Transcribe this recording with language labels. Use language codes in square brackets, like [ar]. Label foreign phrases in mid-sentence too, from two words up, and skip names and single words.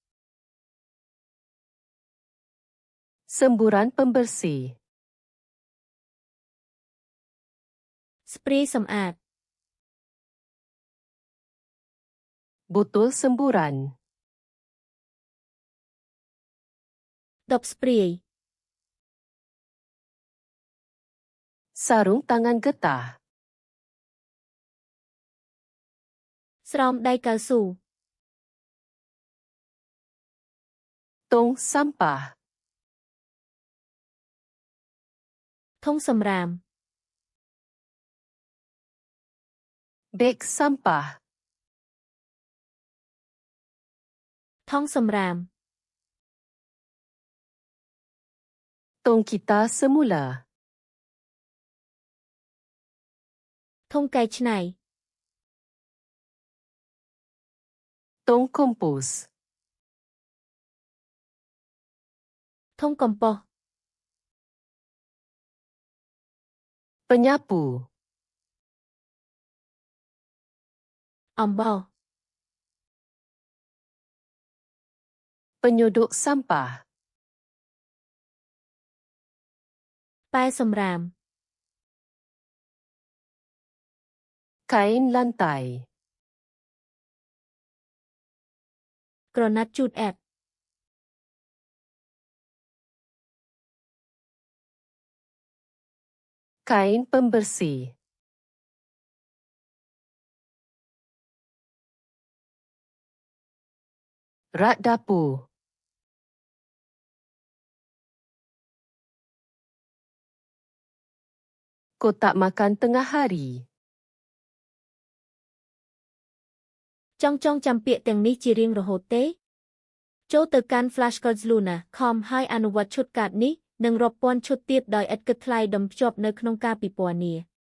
[ms] Semburan pembersih. [km] ស្ព្រាយសម្អាត [ms] Botol semburan. [km] ដបស្ព្រាយ [ms] Sarung tangan getah. [km] ស្រោមដៃកៅស៊ូ [ms] Tong sampah. [km] ធុងសម្រាម [ms] Beg sampah. [km] ថង់សម្រាម [ms] Tong kita semula. [km] ធុងកែច្នៃ [ms] Tong kompos. [km] ធុងកំប៉ុស្ត [ms] Penyapu. [km] អំបោស [ms] Penyuduk sampah. [km] ប៉ែសម្រាម [ms] Kain lantai. [km] ក្រណាត់ជូតអែប [ms] Kain pembersih. Rak dapur. Kotak makan tengah hari. [km] ចង់ចាំពាក្យទាំងនេះជារៀងរហូតទេ ចូលទៅកាន់ flashcards.luna.com ហើយអនុវត្តឈុតកាតនេះនិងរាប់ពាន់ឈុតទៀតដោយឥតគិតថ្លៃដុំភ្ជាប់នៅក្នុងការពិពណ៌នា